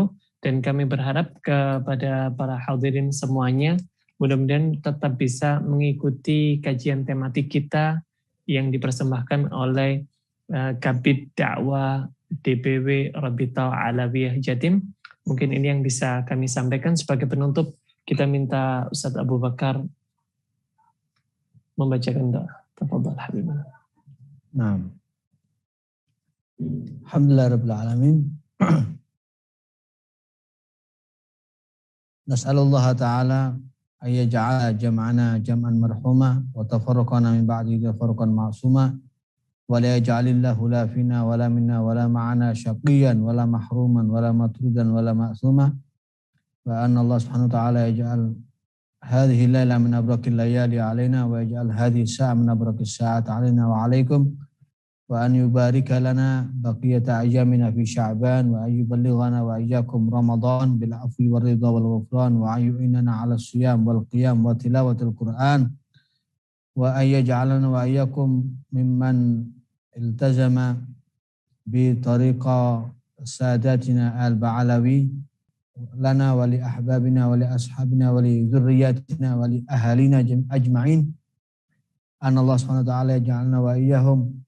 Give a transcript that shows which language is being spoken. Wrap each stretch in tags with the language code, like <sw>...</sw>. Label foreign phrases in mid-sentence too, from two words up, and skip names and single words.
<id>Dan kami berharap kepada para hadirin semuanya, mudah-mudahan tetap bisa mengikuti kajian tematik kita yang dipersembahkan oleh Kabid Dakwah DPW Rabita Alawiyah Jatim. Mungkin ini yang bisa kami sampaikan. Sebagai penutup, kita minta Ustadz Abu Bakar membacakan doa.</id> <ar>تفضل حبيبنا.</ar> <id>Nah,</id> <ar>الحمد لله رب العالمين. نسأل الله تعالى أن يجعل جمعنا جمعا مرحوما وتفرقنا من بعد تفرقا معصوما ولا يجعل الله لا فينا ولا منا ولا معنا شقيا ولا محروما ولا مطرودا ولا معصوما وأن الله سبحانه وتعالى يجعل هذه الليلة من أبرك الليالي علينا ويجعل هذه الساعة من أبرك الساعات علينا وعليكم وأن يبارك لنا بقية أيامنا في شعبان وأن يبلغنا وإياكم رمضان بالعفو والرضا والغفران وأن يعيننا على الصيام والقيام وتلاوة القرآن وأن يجعلنا وإياكم ممن التزم بطريقة ساداتنا البعلوي لنا ولأحبابنا ولأصحابنا ولذرياتنا ولأهالينا أجمعين أن الله سبحانه وتعالى يجعلنا وإياهم</ar>